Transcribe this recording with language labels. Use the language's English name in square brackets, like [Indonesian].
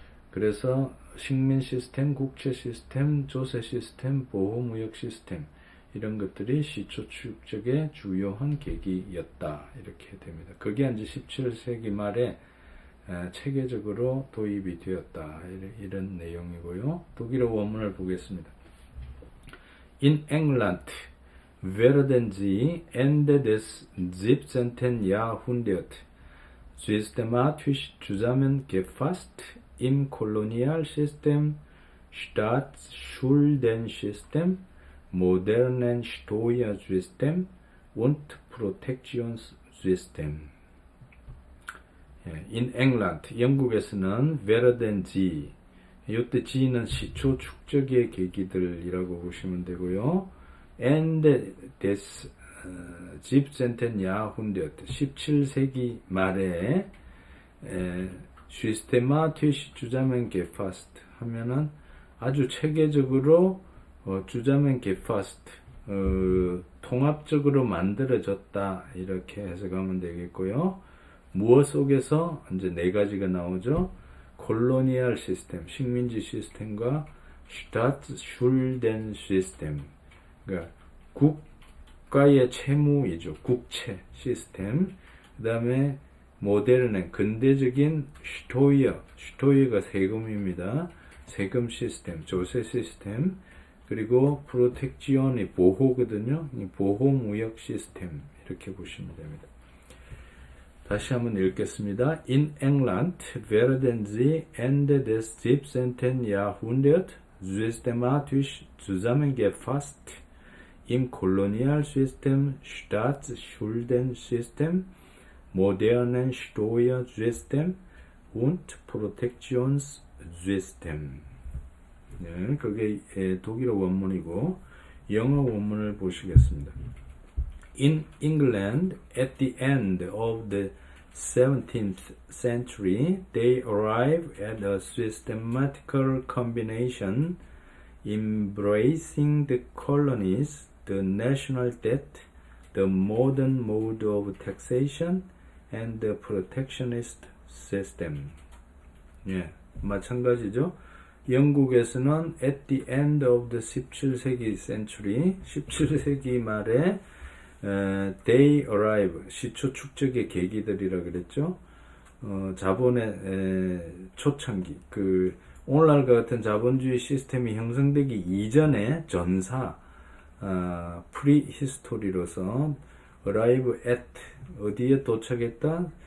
[Korean] 그래서 식민 시스템, 국채 시스템, 조세 시스템, 보호무역 시스템 이런 것들이 시초 축적의 주요한 계기였다 이렇게 됩니다. 그게 이제 17세기 말에 체계적으로 도입이 되었다 이런 내용이고요. 독일어 원문을 보겠습니다. [German] In England werden sie Ende des 17. Jahrhunderts systematisch zusammengefasst im Kolonialsystem, Staatsschuldensystem, modernen Steuersystem und Protektionssystem. In England, [Korean] 영국에서는 [German] werden sie, [Korean] 이때 G는 시초 축적의 계기들이라고 보시면 되고요. [German] Ende des 17. Jahrhundert, [Korean] 17세기 말에 [German] systematisch zusammengefasst [Korean] 하면은 아주 체계적으로 [German] zusammengefasst [Korean] 통합적으로 만들어졌다 이렇게 해석하면 되겠고요. 무엇 속에서 이제 네 가지가 나오죠. 콜로니얼 시스템, 식민지 시스템과 Staatsschulden 시스템, 그러니까 국가의 채무이죠. 국채 시스템. 그 다음에 모데르는 근대적인 슈토이어가 세금입니다. 세금 시스템, 조세 시스템. 그리고 프로텍지온이 보호거든요. 이 보호무역 시스템 이렇게 보시면 됩니다. 다시 한번 읽겠습니다. [German] In England werden sie Ende des 17. Jahrhunderts systematisch zusammengefasst im Kolonialsystem Staatsschulden-System, modernen Steuersystem und Protektionssystem. [Korean] 네, 그게 독일어 원문이고 영어 원문을 보시겠습니다. [English] In England, at the end of the 17th century, they arrived at a systematical combination embracing the colonies, the national debt, the modern mode of taxation, and the protectionist system. [Korean] 예, 마찬가지죠. 영국에서는 [English] at the end of the [Korean] 17세기 [English] century, [Korean] 17세기 말에 [English] they arrive, [Korean] 시초 축적의 계기들이라 그랬죠. 자본의 초창기, 오늘날과 같은 자본주의 시스템이 형성되기 이전의 전사, 프리히스토리로서 [English] arrive at, [Korean] 어디에 도착했다?